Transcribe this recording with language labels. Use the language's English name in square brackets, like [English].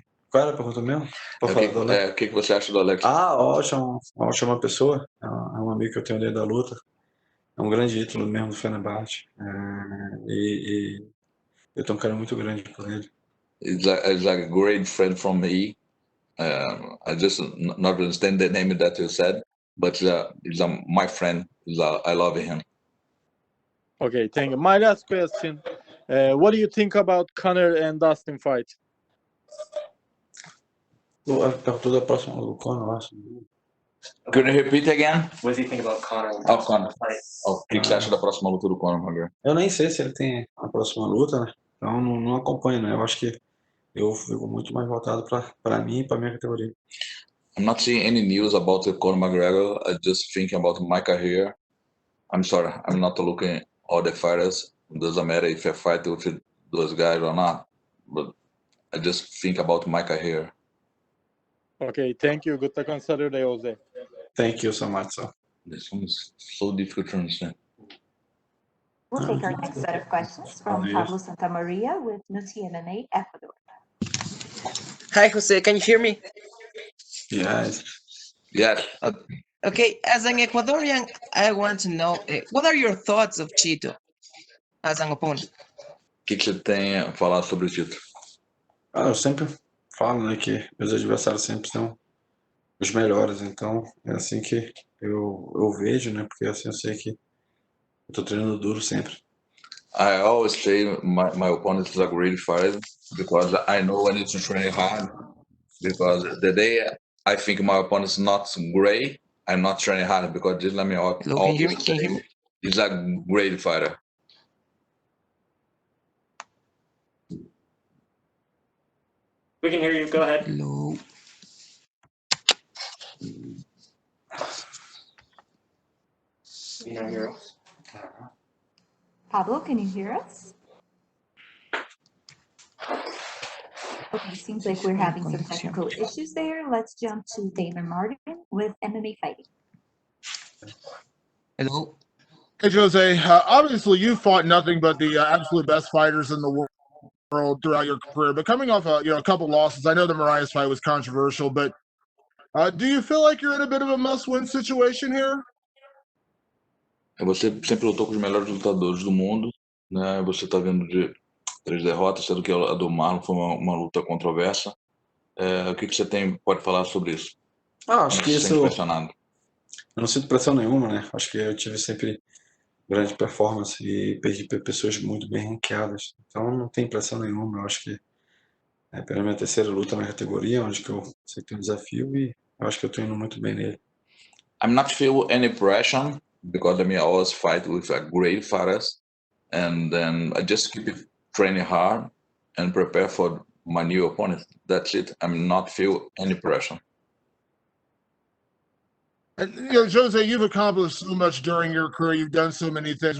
[Portuguese] Qual era a pergunta mesmo? O que você acha do Alex? Ótima pessoa. É um amigo que eu tenho desde a luta. É um grande ídolo mesmo do Fenerbahçe. E eu tenho um cara muito grande por ele. [English] He's a great friend from me. I just not understand the name that you said, but he's my friend. I love him. Okay, thank you. My last question. What do you think about Conor and Dustin fight? [Portuguese] Perguntou da próxima do Conor, eu acho. [English] Could you repeat again? What do you think about Conor? And Oh, Dustin Conor. fight? [Portuguese] O que você acha da próxima luta do Conor McGregor? Eu nem sei se ele tem a próxima luta, né? Então não acompanho, né? Eu acho que eu fico muito mais voltado para mim e para minha categoria. [English] I'm not seeing any news about the Conor McGregor. I just thinking about my career. I'm sorry, I'm not looking all the fighters. It doesn't matter if I fight with those guys or not. But I just think about my career. Okay, thank you. Good luck on Saturday, Jose. Thank you so much. So. This one is so difficult to understand. We'll take our next set of questions from Pablo Santamaria with Nuti MMA Ecuador. Hi, Jose. Can you hear me? Yes. Yes. Okay. As an Ecuadorian, I want to know what are your thoughts of Chito as an opponent? [Portuguese] O que você tem a falar sobre o Chito? Eu sempre falo, né, que meus adversários sempre são os melhores, então é assim que eu vejo, né, porque assim eu sei que eu tô treinando duro sempre. [English] I always say my opponent is a great fighter because I know I need to train hard. Because the day I think my opponent is not great, I'm not training hard because just let me Hello, can you hear me? Can you hear me? He's a great fighter. We can hear you. Go ahead. Hello. You don't hear us. Pablo, can you hear us? Okay, seems like we're having some technical issues there. Let's jump to Damon Martin with MMA Fighting. Hello. Hey, Jose. Obviously, you fought nothing but the absolute best fighters in the world throughout your career. But coming off a couple losses, I know the Marias fight was controversial, but do you feel like you're in a bit of a must-win situation here? [Portuguese] Você sempre lutou com os melhores lutadores do mundo, né? Você está vindo de 3 derrotas, sendo que a do Marlon foi uma luta controversa. O que você pode falar sobre isso? Acho que Você se isso. sente pressionado? Eu não sinto pressão nenhuma, né? Acho que eu tive sempre grande performance e perdi para pessoas muito bem ranqueadas. Então não tem pressão nenhuma. Eu acho que é pela minha terceira luta na categoria, onde que eu sei que tem um desafio e eu acho que eu tô indo muito bem nele. [English] I'm not feel any pressure because I always fight with a great fighters, and then I just keep training hard and prepare for my new opponent. That's it. I'm not feel any pressure. And Jose, you've accomplished so much during your career. You've done so many things.